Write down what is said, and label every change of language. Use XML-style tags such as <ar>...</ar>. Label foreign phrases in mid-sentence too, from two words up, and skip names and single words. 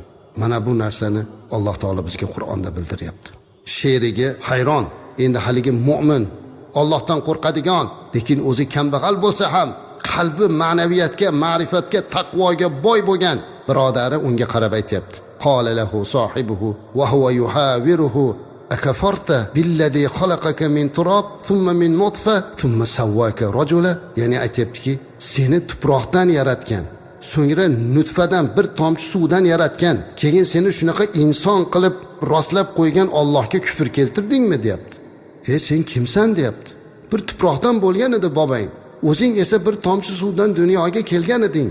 <uz>Mana bu narsani Alloh taolo bizga Qur'onda bildiryapti. She'riga hayron. Endi haligi mu'min, Allohdan qo'rqadigan, lekin o'zi kambag'al bo'lsa ham qalbi ma'naviyatga, ma'rifatga, taqvoga boy bo'lgan birodari unga qarab aytayapti.</uz> <ar>قال له صاحبه وهو يحاوره أكفرت بالذي خلقك من تراب ثم من نطفة ثم سواك رجلا.</ar> <uz>Ya'ni aytibdiki, seni tuproqdan yaratgan, so'ngra nutfadan bir tomchi suvdan yaratgan, keyin seni shunaqa inson qilib rostlab qo'ygan Allohga kufr keltirdingmi deyapti. Sen kimsan deyapti. Bir tuproqdan bo'lgan edi bobang, o'zing esa bir tomchi suvdan dunyoga kelgan eding.</uz>